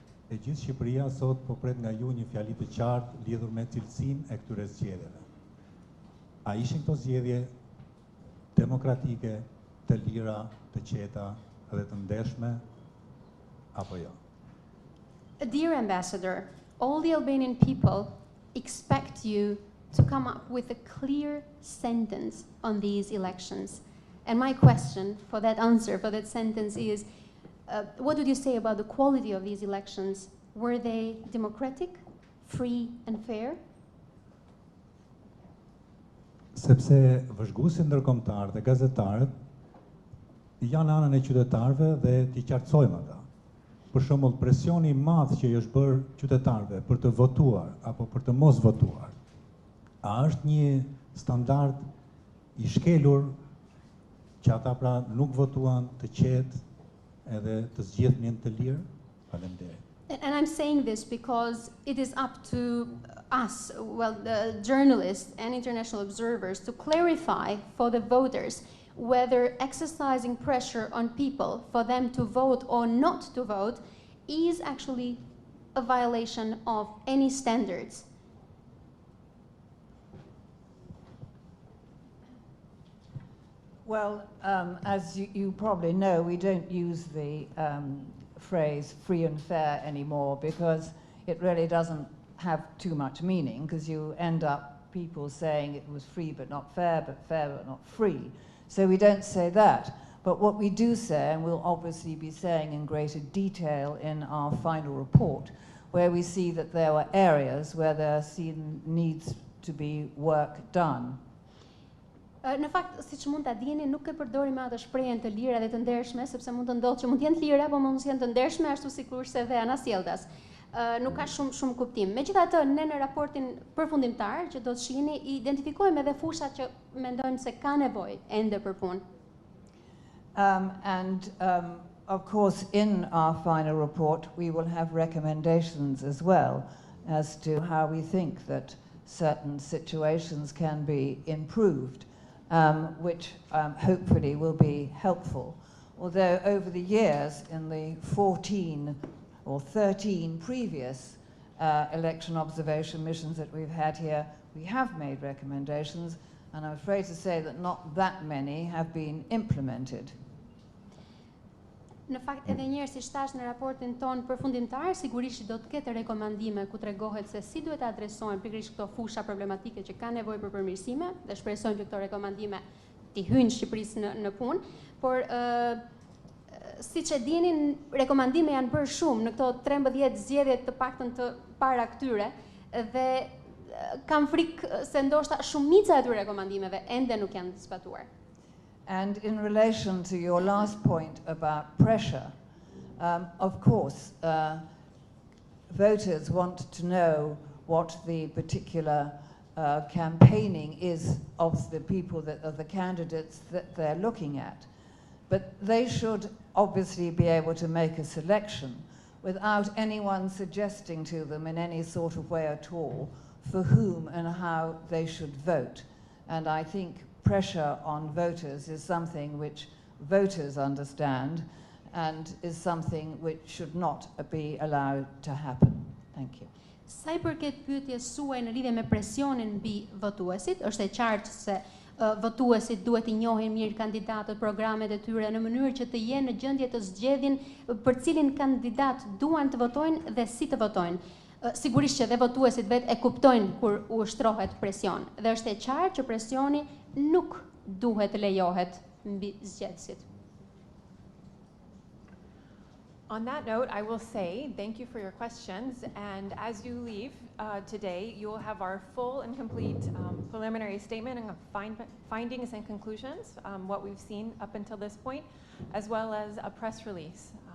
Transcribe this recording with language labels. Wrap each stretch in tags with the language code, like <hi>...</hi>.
<sq>E gjithë Shqipëria sot po pret nga ju një fjali të qartë lidhur me cilësinë e këtyre zgjedhjeve. A ishin këto zgjedhje demokratike, të lira, të qeta dhe të ndershme apo jo?</sq> <en>Dear Ambassador, all the Albanian people expect you to come up with a clear sentence on these elections. And my question for that answer, for that sentence is, what would you say about the quality of these elections? Were they democratic, free and fair?</en> <sq>Sepse vëzhguesit ndërkombëtar dhe gazetarët janë anën e qytetarëve dhe t'i qartësojmë ata. Për shembull, presioni I madh që I është bërë qytetarëve për të votuar apo për të mos votuar, a është një standard I shkelur që ata pra nuk votuan të qetë edhe të zgjedhnin të lirë? Faleminderit.</sq> <en>And I'm saying this because it is up to us, well, the journalists and international observers, to clarify for the voters whether exercising pressure on people for them to vote or not to vote is actually a violation of any standards. Well, as you probably know, we don't use the phrase free and fair anymore because it really doesn't have too much meaning, because you end up people saying it was free but fair but not free. So we don't say that. But what we do say, and we'll obviously be saying in greater detail in our final report, where we see that there were areas where there needs to be work done.</en> <sq>Në fakt, siç mund ta dini, nuk e përdorim atë shprehjen të lira dhe të ndershme, sepse mund të ndodhë që mund të jenë të lira, por mund të jenë të ndershme ashtu sikurse dhe anasjelltas. Nuk ka shumë kuptim. Megjithatë, ne në raportin përfundimtar që do të shihni, identifikojmë edhe fushat që mendojmë se ka nevojë ende për punë.</sq> <en>Of course, in our final report, we will have recommendations as well as to how we think that certain situations can be improved, which hopefully will be helpful. Although over the years, in the 14 or 13 previous election observation missions that we've had here, we have made recommendations, and I'm afraid to say that not that many have been implemented.</en> <sq>Në fakt, edhe njëherë si thash në raportin ton përfundimtar, sigurisht do të ketë rekomandime ku tregohet se si duhet të adresohen pikërisht këto fusha problematike që kanë nevojë për përmirësime, dhe shpresojmë që këto rekomandime t'i hyjnë Shqipërisë në punë, por siç e dini, rekomandime janë bërë shumë në këto 13 zgjedhje të paktën të para këtyre, dhe kam frikë se ndoshta shumica e atyre rekomandimeve ende nuk janë zbatuar.</sq> <en>And in relation to your last point about pressure, of course, voters want to know what the particular campaigning is of the people, of the candidates that they're looking at. But they should obviously be able to make a selection without anyone suggesting to them in any sort of way at all for whom and how they should vote. And I think pressure on voters is something which voters understand and is something which should not be allowed to happen. Thank you.</en> <sq>Sa I përket pyetjes suaj në lidhje me presionin mbi votuesit, është e qartë se votuesit duhet I njohin mirë kandidatët, programet e tyre në mënyrë që të jenë në gjendje të zgjedhin për cilin kandidat duan të votojnë dhe si të votojnë. Sigurisht që dhe votuesit vetë e kuptojnë kur u ushtrohet presion dhe është e qartë që presioni nuk duhet të lejohet mbi zgjedhësit.</sq> <en>On that note, I will say thank you for your questions, and as you leave today, you will have our full and complete preliminary statement and findings and conclusions, what we've seen up until this point, as well as a press release.</en>